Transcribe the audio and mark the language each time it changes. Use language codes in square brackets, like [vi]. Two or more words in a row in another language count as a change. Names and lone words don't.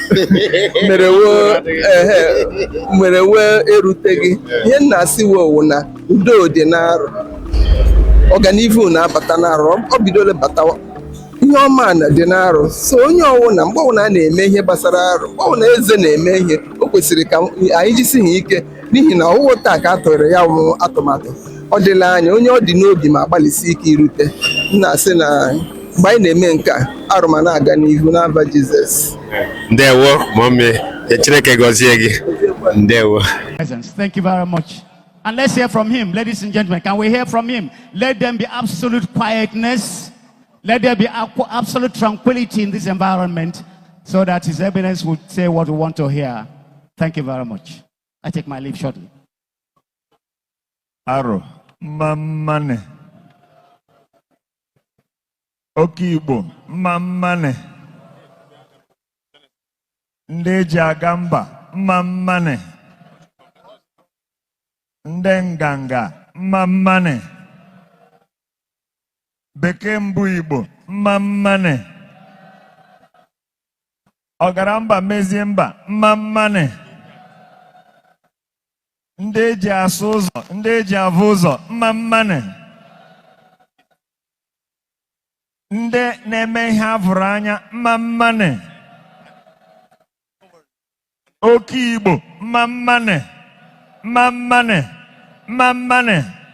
[ig] mere wee eruteghị ihe m na-asị wụ na udo dị n'Aro ọganihu na-abata n'Aro ọ bidola batawa ihe ọma na dị n'Aro so onye ọwụna mgbe ọwụna a na-eme ihe gbasara Aro mgbe ọwụna eze na-eme ihe o kwesịrị ka anyị jisighị ike n'ihi na ọwụwa taa ka a tụrụ ya atụmatụ ọ dịla anya onye ọ dị n'obi ma gbalịsi ike irute na-asị na mgbe anyị na-eme nke a Aro ma na-aga n'ihu n'aha Jizọs. Ndewo mọmị Chineke gọzie gị ndewo. [en] Thank you very much. And let's hear from him, ladies and gentlemen. Can we hear from him? Let them be absolute quietness. Let there be absolute tranquility in this environment so that His Eminence would say what we want to hear. Thank you very much. I take my leave shortly. [ig] Aro, mamane. Okibo, mamane. Ndeji agamba, mamane. Ndenganga, mamane. Bekembu Igbo, mamane. Ogaramba meziemba, mamane. Ndeji asụ ụzọ, ndeji avụ ụzọ, mamane. Nde na-eme ihe avụrụ anya, mamane. Oke Igbo, mamane. Mamane. Mamane.